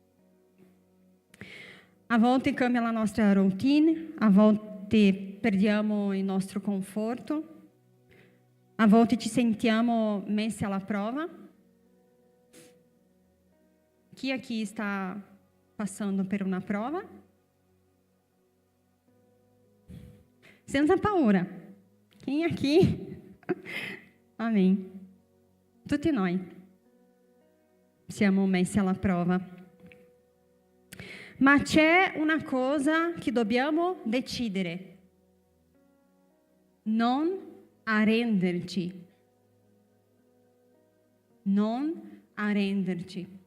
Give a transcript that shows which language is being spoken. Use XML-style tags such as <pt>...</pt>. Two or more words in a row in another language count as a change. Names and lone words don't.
<it>A volte cambia la nostra routine, a volte perdiamo il nostro conforto, a volte ci sentiamo messi alla prova. Chi aqui sta passando per una prova? Senza paura.</it> <pt>Quem aqui? Amém.</pt> <it>Tutti noi siamo messi alla prova. Ma c'è una cosa che dobbiamo decidere: non arrenderci. Non arrenderci.</it>